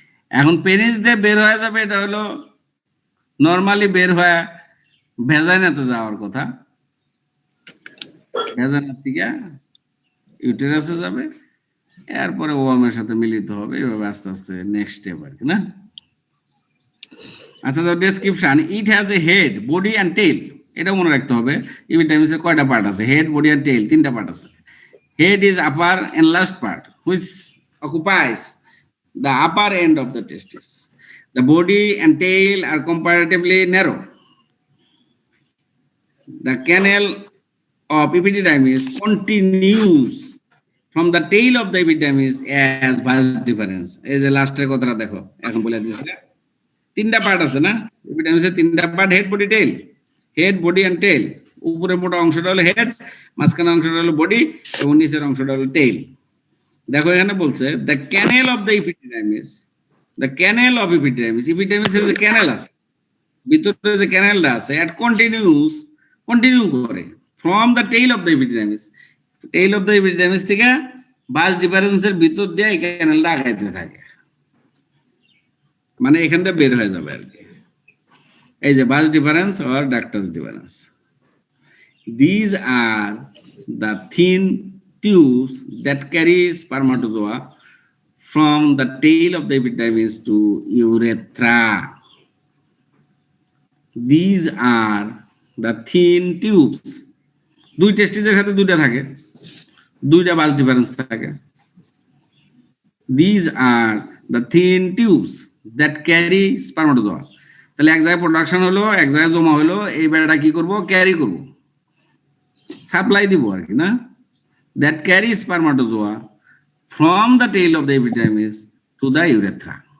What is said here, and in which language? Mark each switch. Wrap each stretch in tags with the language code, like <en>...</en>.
<bn>এখন পেনিস দিয়ে বের হয়ে যাবে, এটা হলো নর্মালি বের হয়ে ভেজাইনাতে যাওয়ার কথা, ভেজাইনার থেকে ইউটেরাসে যাবে, এরপরে ওয়ামের সাথে মিলিত হবে, এভাবে আস্তে আস্তে নেক্সট স্টেপ আর কি না? আচ্ছা, তো description,</bn> <en>It has a head, body and tail.</en> <bn>এটা মনে রাখতে হবে, এপিডার্মিসের কয়টা পার্ট আছে?</bn> <en>head, body and tail,</en> <bn>3টা পার্ট আছে।</bn> <en>Head is upper and last part, which occupies the upper end of the testis. The body and tail are comparatively narrow. The canal of epididymis continues from the tail of the epididymis as vas deferens.</en> <bn>এই যে লাস্টের কথাটা দেখো, এখন বলে দিয়েছে 3টা part আছে না? এপিডিডামিসের 3টা part, head, body, tail. Head, body and tail. উপরের মোটা অংশটা হলো হেড, মাঝখানে অংশটা হলো বডি এবং নিচের অংশটা হলো টেইল। দেখো এখানে বলছে</bn> <en>the canal of the epididymis, the canal of epididymis,</en> <bn>এপিডিডাইমিসের যে ক্যানেল আছে, ভিতরে যে ক্যানেলটা আছে,</bn> <en>it continue করে from the tail of the epididymis,</en> <bn>tail of the epididymis থেকে বাস ডিফারেন্সের ভিতর দিয়ে এই ক্যানেলটা আগাইতে থাকে, মানে এখান থেকে বের হয়ে যাবে আর কি। এই যে বাস difference or ductus difference.</bn> <en>These are the thin tubes that carry spermatozoa from the tail of the epididymis to urethra. These are the thin tubes.</en> <bn>দুই টেস্টিসের সাথে দুইটা থাকে, দুইটা বাস ডিফারেন্স থাকে।</bn> <en>These are the thin tubes that carry spermatozoa.</en> <bn>তাহলে এক জায়গায় production হলো, এক জায়গায় জমা হলো, এই বেড়াটা কি করব, ক্যারি করব, সাপ্লাই দিব আর কি না,</bn> <en>that carry spermatozoa from the tail of the epidermis to the urethra.</en>